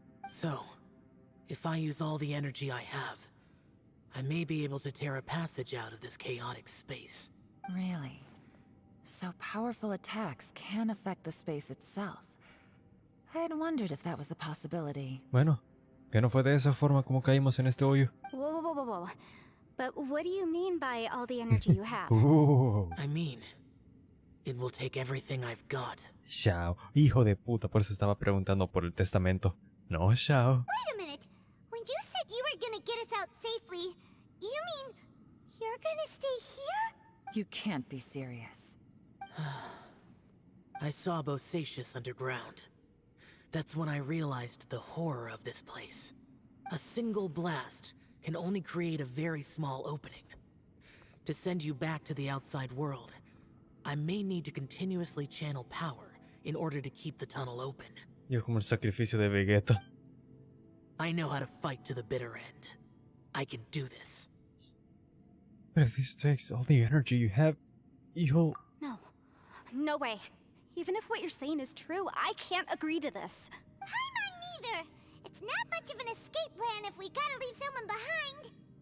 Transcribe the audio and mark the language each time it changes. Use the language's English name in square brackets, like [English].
[English] So, if I use all the energy I have, I may be able to tear a passage out of this chaotic space. Really? So powerful attacks can affect the space itself. I had wondered if that was a possibility. [Spanish] Bueno, que no fue de esa forma como caímos en este hoyo. [English] Whoa. But what do you mean by all the energy you have? I mean, it will take everything I've got. [Spanish] Xiao, hijo de puta, por eso estaba preguntando por el testamento. [English] No, Xiao. Wait a minute. When you said you were gonna get us out safely, you mean you're gonna stay here? You can't be serious. I saw Bosacius underground. That's when I realized the horror of this place. A single blast can only create a very small opening. To send you back to the outside world, I may need to continuously channel power in order to keep the tunnel open. [Spanish] Yo como el sacrificio de Vegeta. [English] I know how to fight to the bitter end. I can do this. But if this takes all the energy you have, you'll... No way. Even if what you're saying is true, I can't agree to this. I'm on neither. It's not much of an escape plan if we gotta leave someone behind.